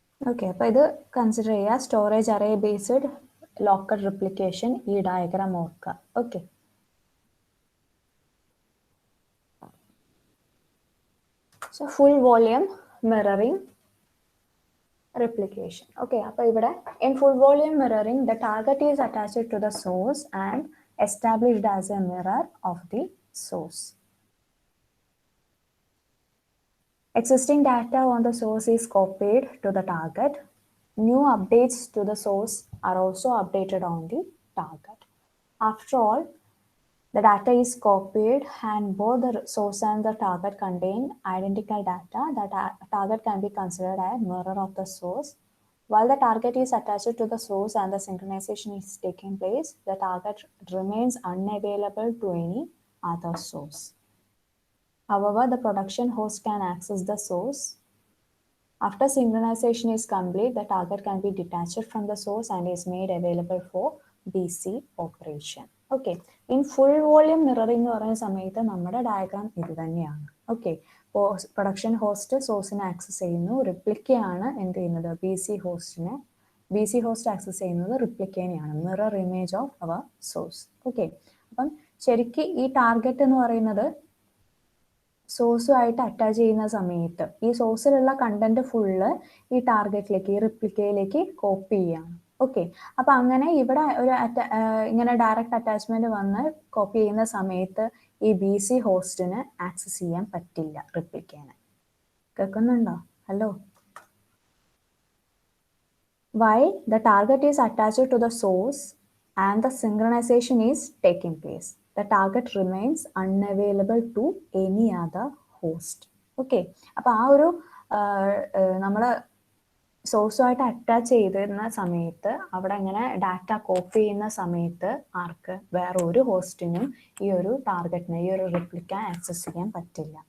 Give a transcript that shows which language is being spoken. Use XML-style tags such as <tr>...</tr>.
<ml>Okay, അപ്പോൾ ഇത് consider ചെയ്യുക. Storage array based local replication, ഈ ഡയഗ്രാം ഓർക്കുക.</ml> <en>Okay, so full volume mirroring replication. Okay,</en> <ml>അപ്പോൾ ഇവിടെ</ml> <en>in full volume mirroring the target is attached to the source and established as a mirror of the source. Existing data on the source is copied to the target. New updates to the source are also updated on the target. After all, the data is copied and both the source and the target contain identical data. That target can be considered a mirror of the source. While the target is attached to the source and the synchronization is taking place, the target remains unavailable to any other source. However, the production host can access the source. After synchronization is complete, the target can be detached from the source and is made available for BC operation.</en> <ml>Okay, in full volume mirroring എന്ന് പറയുന്ന സമയത്ത് നമ്മുടെ diagram ഇത് തന്നെയാണ്. Okay, ഇപ്പോൾ production host സോഴ്സിനെ access ചെയ്യുന്നു, റിപ്ലിക്കയാണ് എന്ത് ചെയ്യുന്നത് BC ഹോസ്റ്റ് ആക്സസ് ചെയ്യുന്നത് റിപ്ലിക്കേനെയാണ്,</ml> <en>Mirror image of our source.</en> <ml>Okay, അപ്പം ശരിക്കും ഈ ടാർഗറ്റ് എന്ന് പറയുന്നത് സോഴ്സുമായിട്ട് അറ്റാച്ച് ചെയ്യുന്ന സമയത്ത് ഈ സോഴ്സിലുള്ള കണ്ടന്റ് ഫുള്ള് ഈ ടാർഗറ്റിലേക്ക്, ഈ റിപ്ലിക്കയിലേക്ക് കോപ്പി ചെയ്യാണ്. ഓക്കെ, അപ്പം അങ്ങനെ ഇവിടെ ഒരു ഇങ്ങനെ ഡയറക്റ്റ് അറ്റാച്ച്മെന്റ് വന്ന് കോപ്പി ചെയ്യുന്ന സമയത്ത് ഈ BC ഹോസ്റ്റിന് ആക്സസ് ചെയ്യാൻ പറ്റില്ല റിപ്ലിക്കേനെ. കേൾക്കുന്നുണ്ടോ? Hello.</ml> <en>While the target is attached to the source and the synchronization is taking place, the target remains unavailable to any other host.</en> <ml>Okay, അപ്പോൾ ആ ഒരു നമ്മൾ സോഴ്സുമായിട്ട് അറ്റാച്ച് ചെയ്തിരുന്ന സമയത്ത് അവിടെ ഇങ്ങനെ ഡാറ്റ കോപ്പി ചെയ്യുന്ന സമയത്ത് ആർക്ക് വേറെ ഒരു ഹോസ്റ്റിനും ഈ ഒരു ടാർഗറ്റിനെ, ഈ ഒരു റിപ്ലിക്ക ആക്സസ് ചെയ്യാൻ പറ്റില്ല.</ml>